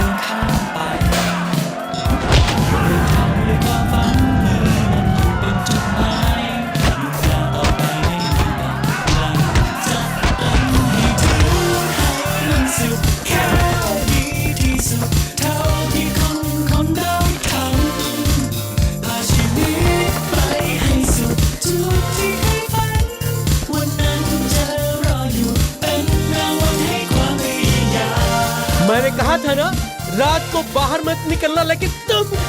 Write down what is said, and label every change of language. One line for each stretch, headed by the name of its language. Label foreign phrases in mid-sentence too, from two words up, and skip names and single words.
Thai: นข้ามไปเดินทางด้วยความฝันมีมันอยู่เป็นจุดหมายมุ่งหน้าต่อไปให้มีดังนั้นจะต้องให้ถึงให้มันสุดแค่ดีที่สุดเท่าที่คนเราทำพาชีวิตไปให้สุดจุดที่เคยฝันวันนั้นจะรออยู่เป็นรางวัลให้ความพยายาม
Hindi: मैंने कहा था ना रात को बाहर मत निकलना, लेकिन तुम